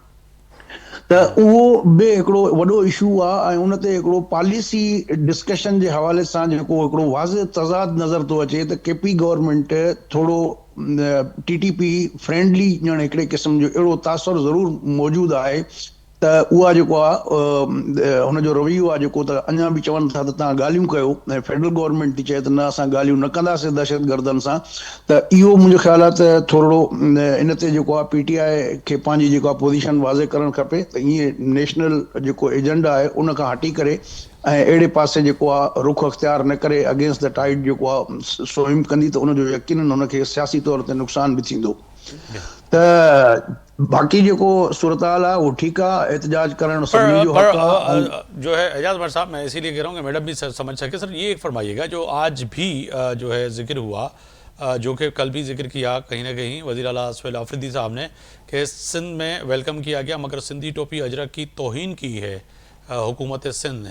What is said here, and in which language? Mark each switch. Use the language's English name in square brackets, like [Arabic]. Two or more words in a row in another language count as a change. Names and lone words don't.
[Sindhi] त उहो बि हिकिड़ो वॾो इशू आहे ऐं उन ते हिकिड़ो [English] policy discussion [Sindhi] जे हवाले सां जेको हिकिड़ो वाज़िह तज़ाद नज़र थो अचे त केपी गवर्नमेंट थोरो टीटीपी फ्रेंडली ॼण हिकिड़े क़िस्म जो अहिड़ो तासुर ज़रूरु मौजूदु आहे त उहा जेको आहे हुनजो रवैयो आहे जेको त अञा बि चवनि था त तव्हां ॻाल्हियूं कयो ऐं [English] federal government [Sindhi] थी चए त न असां ॻाल्हियूं न कंदासीं दहशतगर्दनि सां। त इहो मुंहिंजो ख़्याल आहे त थोरो इन ते जेको आहे पीटीआई खे पंहिंजी जेको आहे पोज़ीशन वाज़े करणु खपे त ईअं नेशनल जेको एजेंडा आहे उन खां हटी करे ऐं अहिड़े पासे जेको आहे रुख अख़्तियार न करे [English] against the tide [Sindhi] जेको आहे स्विम कंदी त उनजो यकीनन हुनखे सियासी तौर ते नुक़सान बि थींदो। त बाक़ी जेको सूरत हाल आहे [Urdu] وہ ٹھیک ہے, [Sindhi] एहतजाज करण सभिनी जो हक़ आहे। [Urdu] جو ہے اعجاز عمر صاحب، میں اسی لیے کہہ رہا ہوں کہ میڈم بھی سمجھ سکے۔ سر یہ ایک فرمائیے گا جو آج بھی جو ہے ذکر ہوا، جو کہ کل بھی ذکر کیا کہیں نہ کہیں وزیر اعلیٰ سہیل آفریدی صاحب نے، کہ سندھ میں ویلکم کیا گیا مگر سندھی ٹوپی اجرک کی توہین کی ہے حکومت سندھ نے.